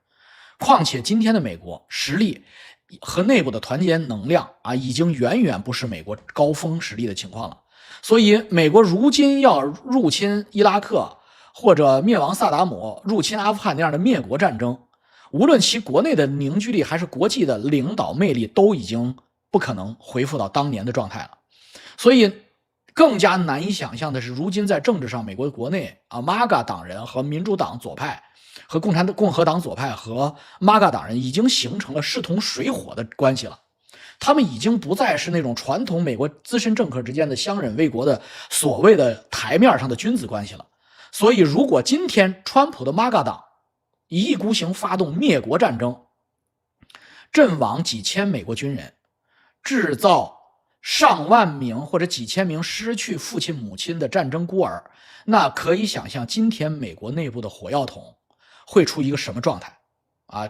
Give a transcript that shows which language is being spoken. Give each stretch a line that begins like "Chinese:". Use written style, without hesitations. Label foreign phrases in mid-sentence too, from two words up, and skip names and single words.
Chinese: 況且今天的美國實力和內部的團結能量啊，已經遠遠不是美國高峰實力的情況了。所以美國如今要入侵伊拉克，或者滅亡薩達姆，入侵阿富汗那樣的滅國戰爭，無論其國內的凝聚力還是國際的領導魅力，都已經不可能恢復到当年的状態了。所以更加难以想象的是，如今在政治上，美国国内MAGA 党人和民主党左派和共和党左派和 MAGA 党人已經形成了势同水火的关系了。他们已经不再是那种传統美国资深政客之间的相忍为国的所谓的台面上的君子關係了。所以如果今天川普的 MAGA 党一意孤行發動滅國戰爭，陣亡幾千美國軍人，制造上萬名或者幾千名失去父親母親的戰爭孤兒，那可以想象今天美國內部的火藥桶會出一個什麼狀態啊！